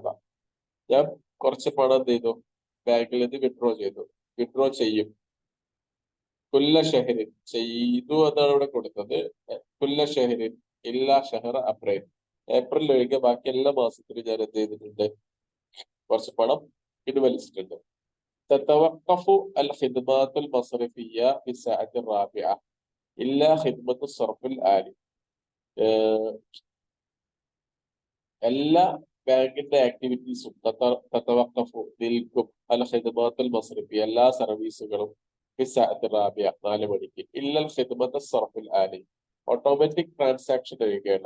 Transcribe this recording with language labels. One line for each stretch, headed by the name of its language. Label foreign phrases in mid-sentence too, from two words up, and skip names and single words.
Malayalam: ഞാൻ കുറച്ച് പണം എന്ത് ചെയ്തു, ബാങ്കിൽ നിന്ന് വിഡ്രോ ചെയ്തു, വിഡ്രോ ചെയ്യും.
Arabic: كل شهر,
Malayalam: ചെയ്തു എന്നാണ് ഇവിടെ കൊടുത്തത്.
Arabic: كل شهر إلا شهر أبريل,
Malayalam: ഏപ്രിൽ ഒഴികെ ബാക്കി എല്ലാ മാസത്തിലും ഞാൻ എന്ത് ചെയ്തിട്ടുണ്ട്, കുറച്ച് പണം പിൻവലിച്ചിട്ടുണ്ട്.
Arabic: تتوقف الخدمات المصرفية في الساعة الرابعة إلا خدمة الصرف الآلي.
Malayalam: എല്ലാ ബാങ്കിന്റെ ആക്ടിവിറ്റീസും
Arabic: തതവഖഫു നിൽക്കും, الخدمات المصرفية
Malayalam: എല്ലാ സർവീസുകളും,
Arabic: في ساعة رابعة 4 മണിക്ക്, إلا خدمة الصرف الآلي
English: automatic transaction
Arabic: ഒഴികെയുള്ള.